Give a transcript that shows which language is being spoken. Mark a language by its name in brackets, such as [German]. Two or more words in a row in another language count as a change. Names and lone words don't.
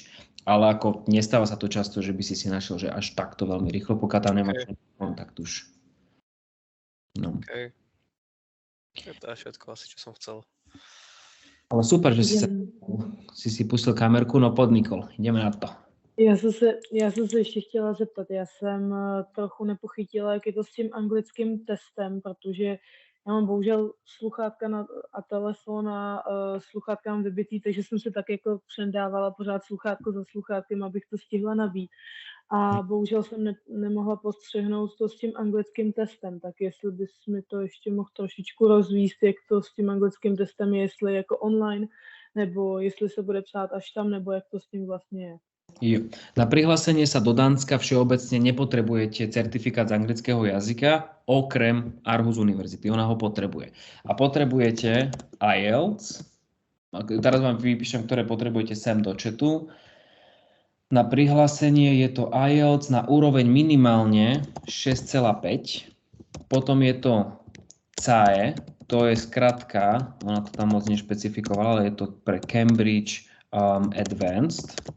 [Slovak] Ale ako nestáva sa to často, že by si našiel, že až takto veľmi rýchlo, pokiaľ tam nemáš kontakt už. No. Okay. To je všetko asi, čo som chcel. Ale super, že si pustil kamerku, no pod Nikol. Ideme na to. [Czech] Já jsem se ještě chtěla zeptat, já jsem trochu nepochytila, jak je to s tím anglickým testem, protože já mám bohužel sluchátka a telefon a sluchátka mám vybitý, takže jsem si tak jako přendávala pořád sluchátko za sluchátkem, abych to stihla nabít. A bohužel jsem nemohla postřehnout to s tím anglickým testem, tak jestli bys mi to ještě mohl trošičku rozvíst, jak to s tím anglickým testem je, jestli jako online, nebo jestli se bude psát až tam, nebo jak to s tím vlastně je. Jo. [Slovak] Na prihlásenie sa do Dánska všeobecne nepotrebujete certifikát z anglického jazyka, okrem Aarhus univerzity, ona ho potrebuje. A potrebujete IELTS, teraz vám vypíšem, ktoré potrebujete sem do chatu. Na prihlásenie je to IELTS na úroveň minimálne 6,5, potom je to QaA, to je skratka, ona to tam moc nešpecifikovala, ale je to pre Cambridge Advanced.